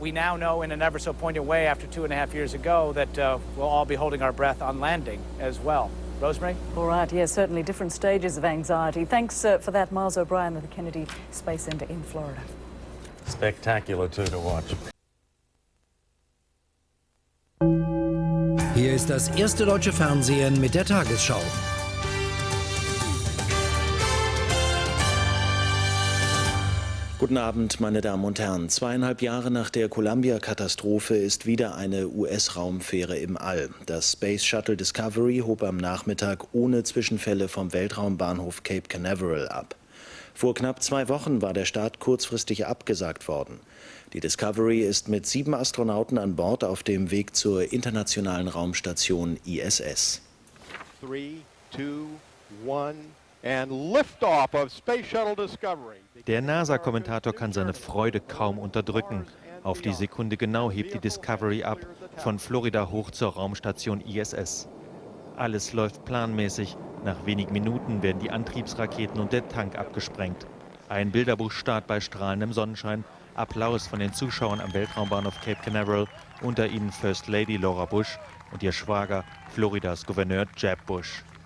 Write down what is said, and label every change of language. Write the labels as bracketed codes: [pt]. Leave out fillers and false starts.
[en] We now know in an ever so poignant way after 2.5 years ago that we'll all be holding our breath on landing as well. Rosemary? All right, yes, certainly different stages of anxiety. Thanks for that, Miles O'Brien of the Kennedy Space Center in Florida. Spectacular too to watch. [de] Hier ist das erste deutsche Fernsehen mit der Tagesschau. Guten Abend, meine Damen und Herren. 2,5 Jahre nach der Columbia-Katastrophe ist wieder eine US-Raumfähre im All. Das Space Shuttle Discovery hob am Nachmittag ohne Zwischenfälle vom Weltraumbahnhof Cape Canaveral ab. Vor knapp 2 Wochen war der Start kurzfristig abgesagt worden. Die Discovery ist mit 7 Astronauten an Bord auf dem Weg zur internationalen Raumstation ISS. [en] 3, 2, 1 and liftoff of Space Shuttle Discovery. [de] Der NASA-Kommentator kann seine Freude kaum unterdrücken. Auf die Sekunde genau hebt die Discovery ab, von Florida hoch zur Raumstation ISS. Alles läuft planmäßig. Nach wenigen Minuten werden die Antriebsraketen und der Tank abgesprengt. Ein Bilderbuchstart bei strahlendem Sonnenschein, Applaus von den Zuschauern am Weltraumbahnhof Cape Canaveral, unter ihnen First Lady Laura Bush und ihr Schwager, Floridas Gouverneur Jeb Bush.